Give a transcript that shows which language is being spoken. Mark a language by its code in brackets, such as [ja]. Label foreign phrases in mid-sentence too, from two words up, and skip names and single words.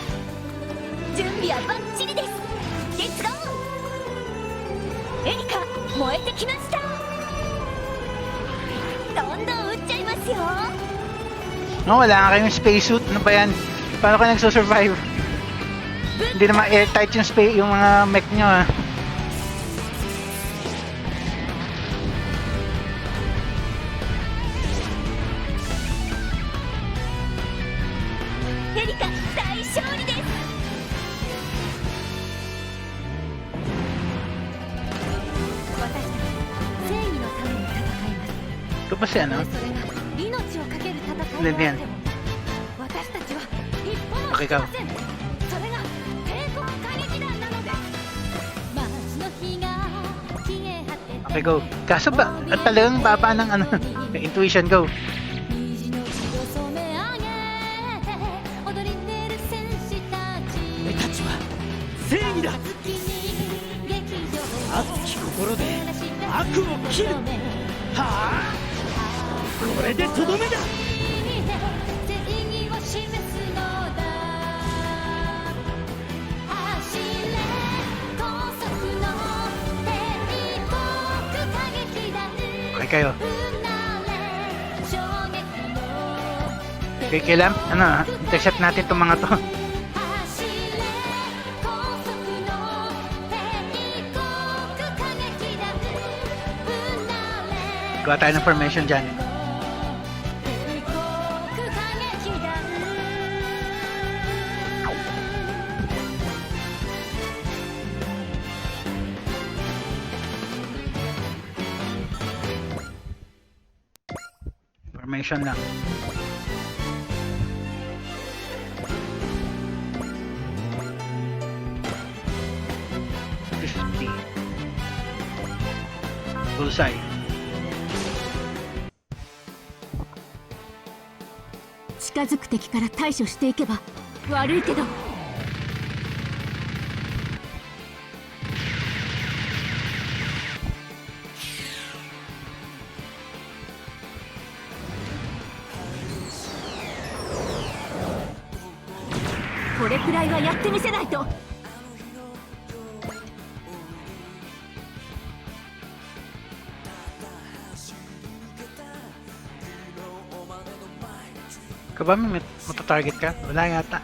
[ja] 準備はバッチリです。レッツゴー。エリカ、 燃えてきました。どんどん撃っちゃいますよ。 [tl] No, wala nga kayong spacesuit. Ano ba yan? Paano ka nagsusurvive? Hindi naman airtight yung yung mga mech nyo ah. [ja] エリカ大勝利です。私たち正義のために戦います。 [tl] Ito pa si ano? [ja] それが命を懸ける戦い [tl] Ano [ja] であ [tl] yan? [ja] っても私たちは一歩も [tl] Okay [ja] 引き [tl] ka. [ja] ません。それが帝国歌劇団なのです。街の火が消え果てて [en] Okay, go. [tl] Kaso ba, at talagang baba ng ano, intuition, go. [ja] 虹の血を染め上げて踊り出る戦士たち。俺たちは正義だ。月に劇場熱き心で悪を切る。はあ、これでとどめだ。正義を示すのだ。走れ高速の帝国歌劇団。 [tl] Okay kayo. [ja] うなれ衝撃の [tl] Okay, kailan, ano, intercept natin itong mga to. [ja] 走れ高速の帝国歌劇団。うなれ [tl] Gawa tayo ng formation dyan. [ja] 帝国歌劇団。 [tl] Formation lang. Bullseye. [ja] 近づく敵から対処していけば悪いけど。これくらいはやってみせないと。 [tl] Ka ba may matatarget ka? Wala yata.